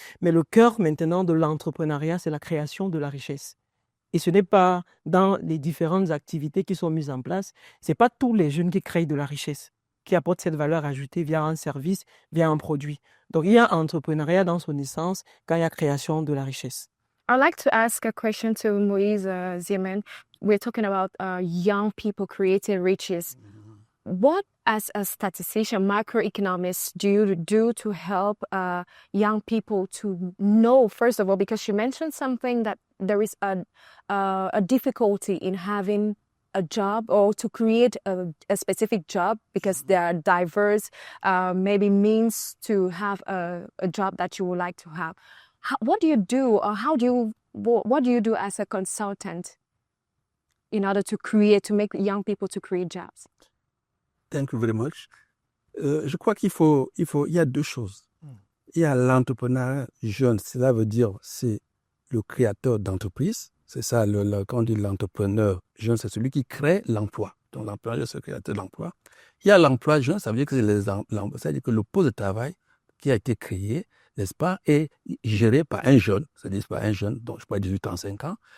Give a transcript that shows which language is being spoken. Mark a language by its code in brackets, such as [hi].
[fr] Mais le cœur maintenant de l'entrepreneuriat, c'est la création de la richesse. Et ce n'est pas dans les différentes activités qui sont mises en place, ce n'est pas tous les jeunes qui créent de la richesse, qui apportent cette valeur ajoutée via un service, via un produit. Donc il y a entrepreneuriat dans son essence quand il y a création de la richesse. [en] I'd like to ask a question to Moise Zieman. We're talking about young people creating riches. What, as a statistician, macroeconomist, do you do to help young people to know, first of all, because you mentioned something that there is a difficulty in having a job or to create a specific job because there are diverse maybe means to have a job that you would like to have. What do you do, or what do you do as a consultant in order to make young people to create jobs? Thank you very much. [fr] Je crois il y a deux choses. Il y a l'entrepreneur jeune, cela veut dire c'est le créateur d'entreprise. C'est ça, quand on dit l'entrepreneur jeune, c'est celui qui crée l'emploi. Donc l'employeur, c'est le créateur de l'emploi. Il y a l'emploi jeune, ça veut dire que c'est-à-dire que le poste de travail qui a été créé, n'est-ce pas, est géré par un jeune, c'est-à-dire par un jeune, donc je crois 18 ans, 5 ans.